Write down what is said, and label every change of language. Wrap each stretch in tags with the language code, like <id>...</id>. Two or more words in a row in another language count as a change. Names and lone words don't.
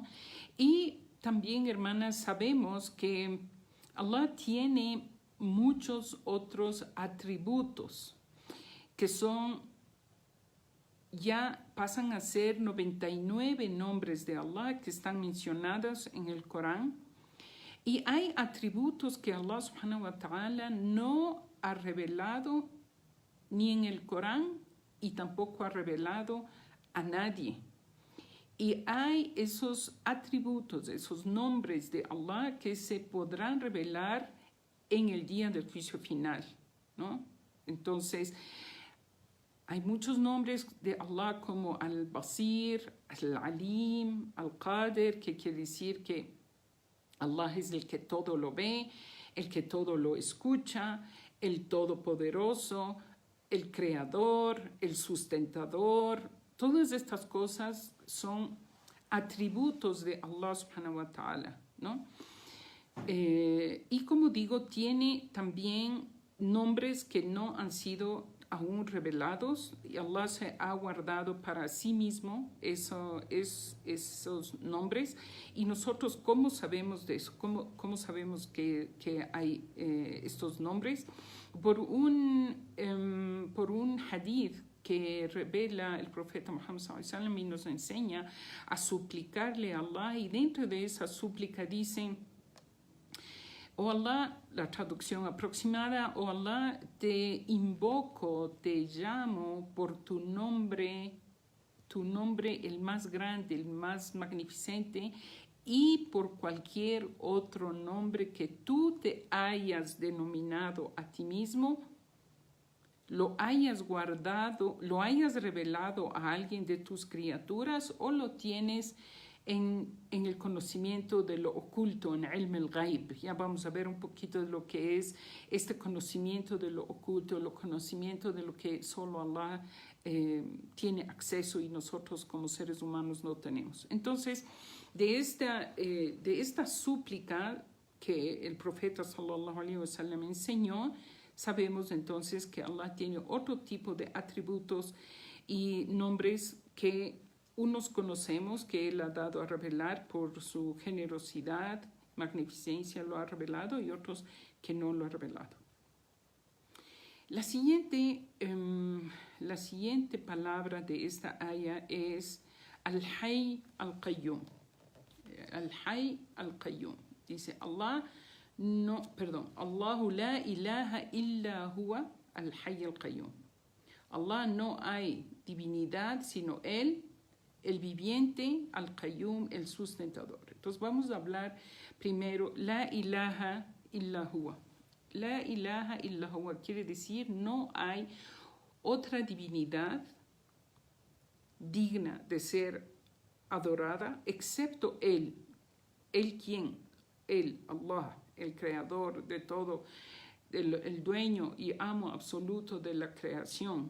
<es>Y también, hermanas, sabemos que Allah tiene muchos otros atributos que ya pasan a ser 99 nombres de Allah que están mencionados en el Corán. Y hay atributos que Allah</es> <ar>سبحانه وتعالى</ar> <es>no ha revelado ni en el Corán y tampoco ha revelado a nadie. Y hay esos atributos, esos nombres de Allah que se podrán revelar en el día del juicio final, ¿no? Entonces, hay muchos nombres de Allah como Al-Basir, Al-Alim, Al-Qadir, que quiere decir que Allah es el que todo lo ve, el que todo lo escucha, el Todopoderoso, el Creador, el Sustentador. Todas estas cosas son atributos de Allah</es> <ar>سبحانه وتعالى,</ar> <es>¿no? Y como digo, tiene también nombres que no han sido aún revelados y Allah se ha guardado para sí mismo esos nombres. Y nosotros, ¿cómo sabemos de eso? ¿Cómo sabemos que hay estos nombres? Por un hadith que revela el profeta Muhammad</es> <ar>صلى الله عليه وسلم</ar> <es>y nos enseña a suplicarle a Allah, y dentro de esa súplica dicen: oh Allah, la traducción aproximada: oh Allah, te invoco, te llamo por tu nombre el más grande, el más magnificente, y por cualquier otro nombre que tú te hayas denominado a ti mismo, lo hayas guardado, lo hayas revelado a alguien de tus criaturas, o lo tienes en el conocimiento de lo oculto, en</es> <ar>علم الغيب.</ar> <es>Ya vamos a ver un poquito de lo que es este conocimiento de lo oculto, el conocimiento de lo que solo Allah tiene acceso y nosotros como seres humanos no tenemos. Entonces, de esta súplica que el profeta</es> <ar>صلى الله عليه وسلم</ar> <es>enseñó, sabemos entonces que Allah tiene otro tipo de atributos y nombres que unos conocemos, que Él ha dado a revelar por su generosidad, magnificencia, lo ha revelado, y otros que no lo ha revelado. La siguiente palabra de esta aya es Al-Hayy Al-Qayyum. Al-Hayy Al-Qayyum.</es> <ar>Dice الله لا إله إلا هو الحي القيوم.</ar> <es>Allah, no hay divinidad sino Él, el viviente, al-Qayyum, el sustentador. Entonces vamos a hablar primero,</es> <ar>لا إله إلا هو. لا إله إلا هو</ar> <es>quiere decir no hay otra divinidad digna de ser adorada excepto Él. ¿Él quién? Él, Allah, el creador de todo, el dueño y amo absoluto de la creación.</es>